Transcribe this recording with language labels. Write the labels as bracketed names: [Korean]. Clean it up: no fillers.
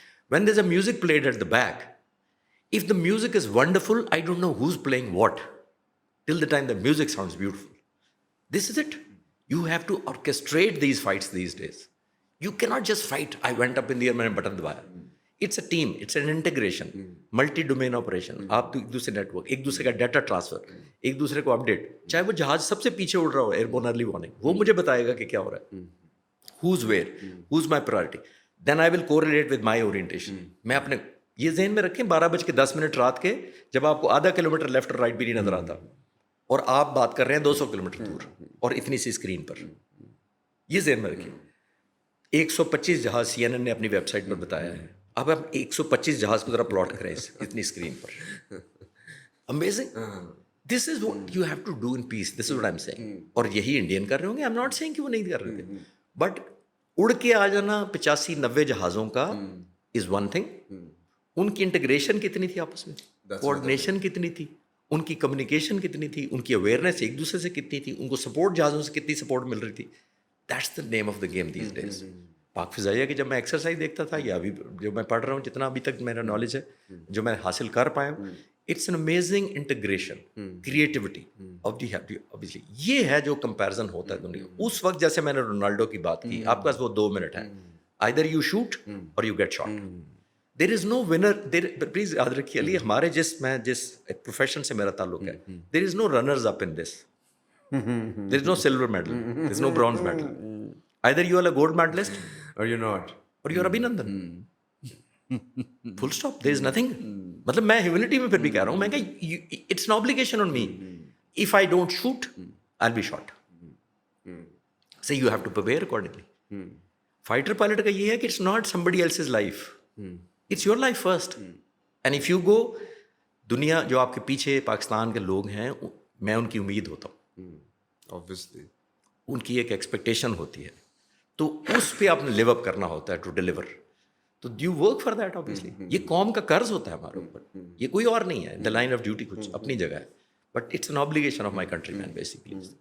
[English] When there's a music played at the back, if the music is wonderful, I don't know who's playing what till the time the music sounds beautiful. This is it. You have to orchestrate these fights these days. You cannot just fight. I went up in the air, [Urdu] maine button dabaya. [English] It's a team. It's an integration. Multi-domain operation. [Urdu] آپ ایک دوسرے net work, ایک دوسرے کا data transfer, ایک دوسرے کو update. چاہے وہ جہاز سب سے پیچھے اڑ رہا ہو, ایئر بون ارلی وارننگ, وہ مجھے بتائے گا کہ کیا ہو رہا ہے. [English] Who's where? Who's my priority? Then I will correlate with my orientation. [Urdu] میں اپنے یہ ذہن میں رکھیں, 12:10 رات کے, جب آپ کو آدھا کلومیٹر لیفٹ اور رائٹ بھی نہیں نظر آتا, اور آپ بات کر رہے ہیں 200 کلومیٹر دور اور اتنی سی اسکرین پر. یہ ذہن میں رکھیں. 125 جہاز CNN نے اپنی ویب سائٹ پر بتایا ہے. اب آپ 125 جہاز کو ذرا پلاٹ کریں اتنی screen per. Amazing. [English] This is what you have to do in peace. This is what I am seeing. [Urdu] اور یہی انڈین کر رہے ہوں گے. [English] I am not seeing [Urdu] کہ وہ نہیں کر رہے تھے, بٹ اڑ کے آ جانا 85-90 جہازوں کا [English] Is one thing. [Urdu] ان کی انٹیگریشن کتنی تھی آپس میں, کوآرڈینیشن کتنی تھی, ان کی کمیونیکیشن کتنی تھی, ان کی اویئرنیس ایک دوسرے سے کتنی تھی, ان کو سپورٹ جہازوں سے کتنی سپورٹ مل رہی تھی. [English] That's the name of the game these days. [Urdu] پاک فضائیہ کی جب میں ایکسرسائز دیکھتا تھا, یا ابھی جو میں پڑھ رہا ہوں, جتنا ابھی تک میرا نالج ہے, جو میں حاصل کر پایا ہوں, [English] It's an amazing integration, creativity of the obviously. [Urdu] یہ ہے جو کمپیریزن ہوتا ہے دنیا. اس وقت جیسے میں نے رونالڈو کی بات کی, آپ کے پاس وہ 2 منٹ ہیں, [English] either you shoot or you get shot. There is no winner. [Urdu] Please یاد رکھیے علی, ہمارے جس پروفیشن سے میرا تعلق ہے, [English] there is no runners up in this. There is no silver medal. There is no bronze medal. Either you are a gold medalist or you're not, or you are Abhinandan. Full stop. There is nothing. [Urdu] مطلب میں humanity میں پھر بھی کہہ رہا ہوں, میں کہ [English] It's an obligation on me. If I don't shoot, I'll be shot. So you have to prepare accordingly. Fighter pilot [Urdu] کا یہ ہے کہ [English] it's not somebody else's life. It's your life first. And if you go, [Urdu] دنیا جو آپ کے پیچھے پاکستان کے لوگ ہیں, میں ان کی امید ہوتا ہوں. [English] obviously. [Urdu] ان کی ایک ایکسپیکٹیشن ہوتی ہے, تو اس پہ آپ نے لیو اپ کرنا ہوتا ہے [English] To deliver. [Urdu] تو [English] You work for that obviously. [Urdu] یہ قوم کا قرض ہوتا ہے ہمارے اوپر, یہ کوئی اور نہیں ہے. [English] the line of duty [Urdu] کچھ اپنی جگہ ہے, [English] But it's an obligation of my country man basically.